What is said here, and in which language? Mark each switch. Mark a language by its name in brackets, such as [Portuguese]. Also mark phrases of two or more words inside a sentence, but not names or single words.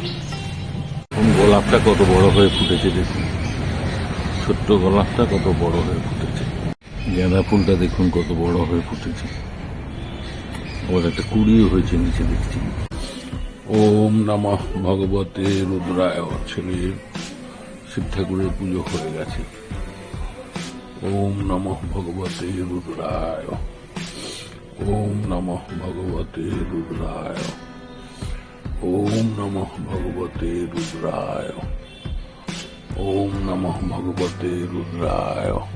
[Bangla] গোলাপটা কত বড় হয়ে ফুটেছে দেখুন, ছোট্ট গোলাপটা কত বড় হয়ে ফুটেছে, গেঁদা ফুলটা দেখুন কত বড় হয়ে ফুটেছে, আবার একটা কুড়িও হয়েছে নিচে দেখছি। [Sanskrit] ওম নমঃ ভগবতে রুদ্রায়। [Bangla] ছেলের শিব ঠাকুরের পুজো হয়ে গেছে। [Sanskrit] ওম নমঃ ভগবতে রুদ্রায়। ওম নমঃ ভগবতে রুদ্রায়। ওম নমঃ ভগবতে রুদ্রায়। ওম নমঃ ভগবতে রুদ্রায়।